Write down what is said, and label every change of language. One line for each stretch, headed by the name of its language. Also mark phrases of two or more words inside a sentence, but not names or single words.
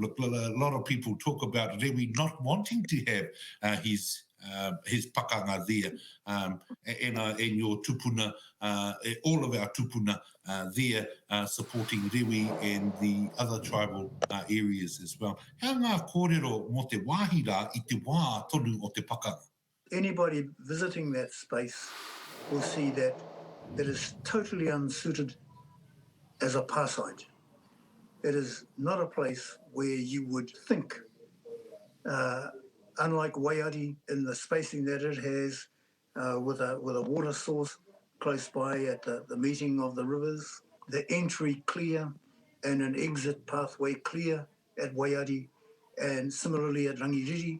English: Look, a lot of people talk about Rewi not wanting to have his pakanga there, and your tupuna, all of our tupuna there supporting Rewi and the other tribal areas as well.
Māori: How ngā kōrero mo te wāhira I te wā tonu o te pakanga?
English: Anybody visiting that space will see that it is totally unsuited as a pā site. It is not a place where you would think, unlike Waiari, in the spacing that it has, with a water source close by at the meeting of the rivers, the entry clear and an exit pathway clear at Waiari, and similarly at Rangiriri.